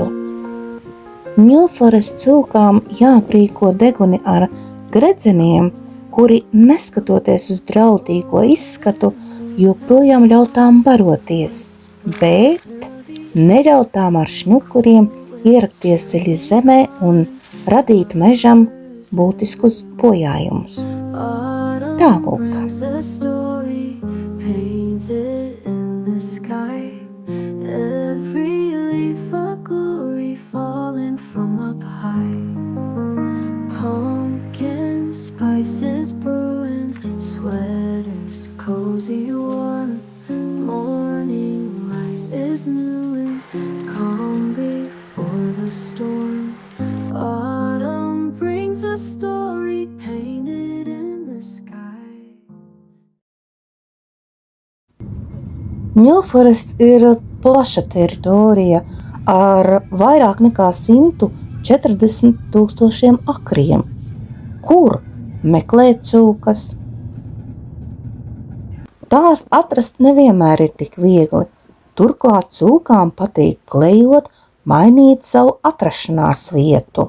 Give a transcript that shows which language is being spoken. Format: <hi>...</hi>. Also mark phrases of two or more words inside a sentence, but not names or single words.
<lv>New Forest cūkām jāprīko deguni ar gredzeniem, kuri, neskatoties uz draudīgo izskatu, joprojām ļautām baroties, bet neļaut tām ar šņukuriem ierakties dziļi zemē un radīt mežam būtiskus bojājumus. Tālūk.</lv> <en>Spices brewing, sweaters cozy warm, morning light is new and calm before the storm. Autumn brings a story painted in the sky.</en> <lv>New Forest ir plaša teritorija ar vairāk nekā 140,000 akriem, kur meklēt cūkas. Tās atrast nevienmēr ir tik viegli. Turklāt cūkām patīk klejot, mainīt savu atrašanās vietu.</lv>